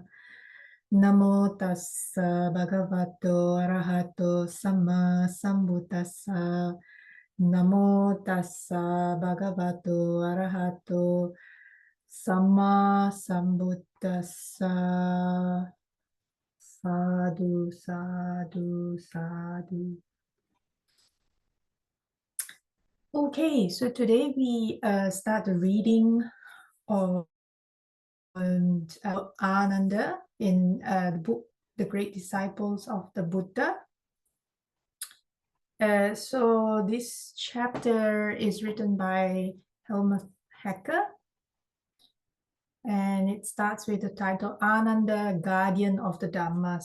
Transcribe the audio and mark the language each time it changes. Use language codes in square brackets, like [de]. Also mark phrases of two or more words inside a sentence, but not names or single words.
[pi] Namo tassa bhagavato arahato samma sambuddhassa. Namo tassa bhagavato arahato samma sambuddhassa. Sadhu, sadhu, sadhu. [en] Okay, so today we start the reading of Ananda in the book, The Great Disciples of the Buddha. So this chapter is written by Hellmuth, and it starts with the title Ānanda Guardian of the Dhamma.